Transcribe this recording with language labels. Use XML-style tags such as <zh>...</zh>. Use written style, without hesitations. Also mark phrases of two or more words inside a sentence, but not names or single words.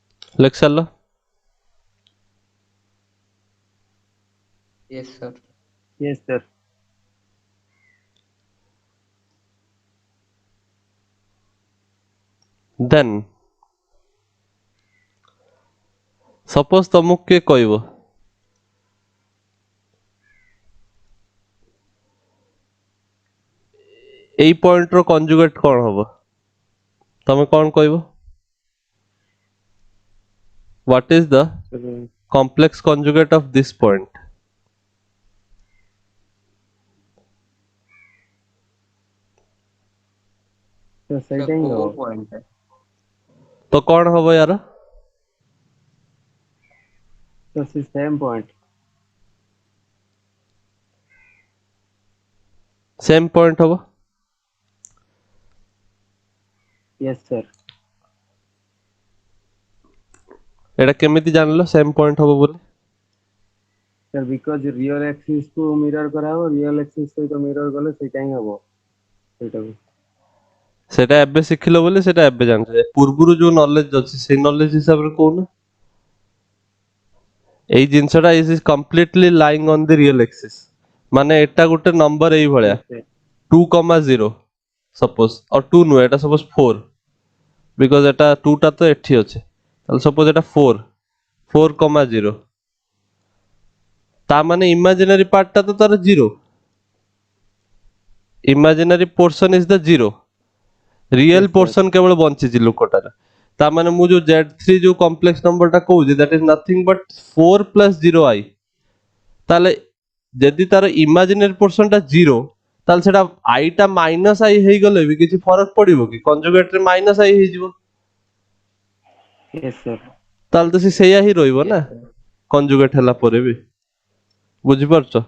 <or>ଲେଖି ସାରିଲ?</or> <en>Yes, sir. Yes, sir. then suppose</en> <or>ତମକୁ କିଏ କହିବ ଏଇ ପଏଣ୍ଟର କଞ୍ଜୁଗେଟ୍ କଣ ହବ, ତମେ କଣ କହିବ?</or> <en>What is the Sir, complex conjugate of this point? sir, Sir,</en> <or>ସେଇଟା ହିଁ କୋଉ ହବ।</or> <hi>point है?</hi> <or>ତ କଣ ହବ ୟାର?</or> <en>Sir, ସେ same point. same point</en> <or>ହବ?</or> <en>Yes, sir.</en> <or>ଏଟା କେମିତି ଜାଣିଲ</or> <en>same point</en> <or>ହବ ବୋଲି?</or> <en>Sir, because real axis</en> <or>କୁ mirror କରାହବ,</or> <en>real axis</en> <or>ସହିତ mirror କଲେ ସେଇଟା ହିଁ ହବ ସେଇଟାକୁ। ସେଟା ଏବେ ଶିଖିଲ ବୋଲି ସେଟା ଏବେ ଜାଣିଛ, ପୂର୍ବରୁ ଯୋଉ ନଲେଜ ଅଛି ସେଇ ନଲେଜ ହିସାବରେ କହୁନ। ଏଇ ଜିନିଷଟା</or> <en>is completely lying on the real axis,</en> <or>ମାନେ ଏଟା ଗୋଟେ ନମ୍ବର ଏଇ ଭଳିଆ</or> <en>Yes, sir.</en> <or>2,0 ସପୋଜ, ଆଉ 2 ନୁହେଁ, ଏଟା ସପୋଜ 4, ବିକଜ ଏଟା 2 ଟା ତ ଏଠି ଅଛି, ତାହେଲେ ସପୋଜ ଏଟା 4,0, ତା ମାନେ ଇମାଜିନାରୀ ପାର୍ଟଟା ତ ତାର 0,</or> <en>imaginary portion is the 0, real Yes, sir.</en> <or>ପୋର୍ସନ କେବଳ ବଞ୍ଚିଛି ଲୋକଟାର। ତା ମାନେ ମୁଁ ଯୋଉ Z3 ଯୋଉ କମ୍ପ୍ଲେକ୍ସ ନମ୍ବରଟା କହୁଛି</or> <en>that is nothing but 4 plus 0i,</en> <or>ତାହେଲେ ଯଦି ତାର ଇମାଜିନାରୀ ପୋର୍ସନଟା 0, ତାହେଲେ ସେଟା i ଟା</or> <en>minus i</en> <or>ହେଇଗଲେ ବି କିଛି ଫରକ ପଡିବ କି? କଞ୍ଜୁଗେଟରେ</or> <en>minus i</en> <or>ହେଇଯିବ,</or> <en>Yes, sir.</en> <or>ତାହେଲେ ତ ସେ ସେଇଆ ହିଁ ରହିବ</or> <en>Yes,</en> <or>ନା</or> <en>sir.</en> <or>କଞ୍ଜୁଗେଟ ହେଲା ପରେ ବି। ବୁଝିପାରୁଛ?</or>